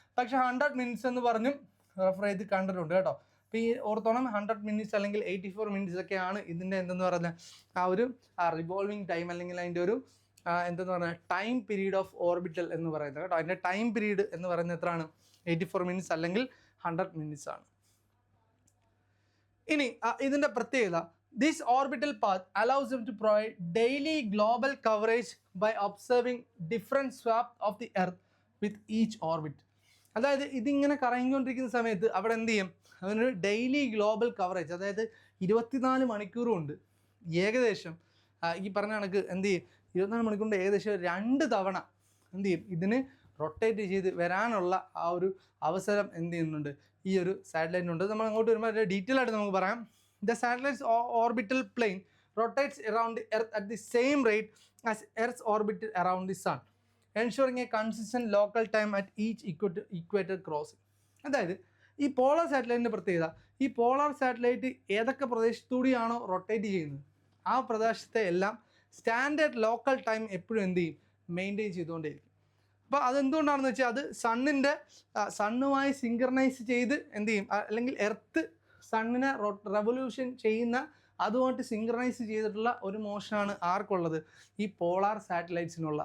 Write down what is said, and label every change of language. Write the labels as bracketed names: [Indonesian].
[Malayalam] പക്ഷേ 100 minutes എന്ന് പറഞ്ഞും റെഫർ ചെയ്ത് കണ്ടിട്ടുണ്ട് കേട്ടോ. അപ്പോൾ ഈ ഓർത്തോണം 100 minutes അല്ലെങ്കിൽ 84 minutes ഒക്കെയാണ് ഇതിൻ്റെ എന്തെന്ന് പറയുന്നത് ആ ഒരു റിവോൾവിങ് ടൈം അല്ലെങ്കിൽ അതിൻ്റെ ഒരു എന്തെന്ന് പറഞ്ഞാൽ ടൈം പീരീഡ് ഓഫ് ഓർബിറ്റൽ എന്ന് പറയുന്നത് കേട്ടോ. അതിൻ്റെ ടൈം പീരീഡ് എന്ന് പറയുന്നത് എത്രയാണ്, 84 minutes അല്ലെങ്കിൽ 100 minutes ആണ്. ഇനി ഇതിൻ്റെ പ്രത്യേകത, [English] this orbital path allows them to provide daily global coverage by observing different swaths of the earth with each orbit. [Malayalam] അതായത് ഇതിങ്ങനെ കറങ്ങിക്കൊണ്ടിരിക്കുന്ന സമയത്ത് അവിടെ എന്ത് ചെയ്യും, അതിനൊരു ഡെയിലി ഗ്ലോബൽ കവറേജ്, അതായത് 24 മണിക്കൂറും ഉണ്ട്. ഏകദേശം ഈ പറഞ്ഞ കണക്ക് എന്ത് ചെയ്യും, 24 മണിക്കൂറിൻ്റെ ഏകദേശം 2 തവണ എന്ത് ചെയ്യും, ഇതിന് റൊട്ടേറ്റ് ചെയ്ത് വരാനുള്ള ആ ഒരു അവസരം എന്ത് ചെയ്യുന്നുണ്ട്, ഈ ഒരു സാറ്റലൈറ്റിനുണ്ട്. നമ്മൾ അങ്ങോട്ട് വരുമ്പോൾ ഡീറ്റെയിൽ ആയിട്ട് നമുക്ക് പറയാം. [English] The satellite's orbital plane rotates around the Earth at the same rate as Earth's orbit around the Sun, ensuring a consistent local time at each equator crossing. [Malayalam] അതായത് ഈ പോളാർ സാറ്റലൈറ്റിൻ്റെ പ്രത്യേകത, ഈ പോളാർ സാറ്റലൈറ്റ് ഏതൊക്കെ പ്രദേശത്തുകൂടിയാണോ rotate ചെയ്യുന്നത് ആ പ്രദേശത്തെ എല്ലാം standard local time എപ്പോഴും എന്ത് ചെയ്യും, മെയിൻറ്റെയിൻ ചെയ്തുകൊണ്ടേയിരിക്കും. അപ്പോൾ അതെന്തുകൊണ്ടാണെന്ന് വെച്ചാൽ അത് സണ്ണുമായി സിങ്ക്രണൈസ് ചെയ്ത് എന്ത് ചെയ്യും, അല്ലെങ്കിൽ എർത്ത് സണ്ണിനെ റെവല്യൂഷൻ ചെയ്യുന്ന അതുമായിട്ട് സിങ്ക്രണൈസ് ചെയ്തിട്ടുള്ള ഒരു മോഷനാണ് ആർക്കുള്ളത്, ഈ പോളാർ സാറ്റലൈറ്റ്സിനുള്ള.